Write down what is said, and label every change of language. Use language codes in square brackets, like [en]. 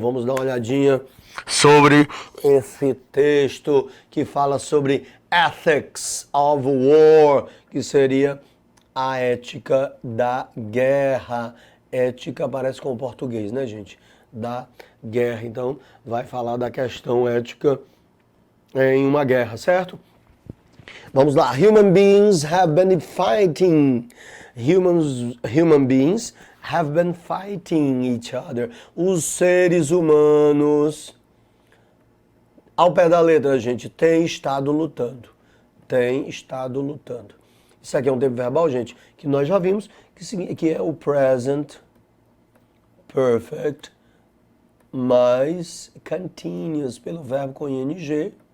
[pt] Vamos dar uma olhadinha sobre esse texto que fala sobre Ethics of War, que seria a ética da guerra. Ética parece com o português, né, gente? Da guerra. Então, vai falar da questão ética em uma guerra, certo? Vamos lá. [en] Human beings have been fighting. Human beings have been fighting each other. [pt] Os seres humanos, ao pé da letra, gente, têm estado lutando. Tem estado lutando. Isso aqui é um tempo verbal, gente, que nós já vimos, que é o present perfect mais continuous, pelo verbo com ing.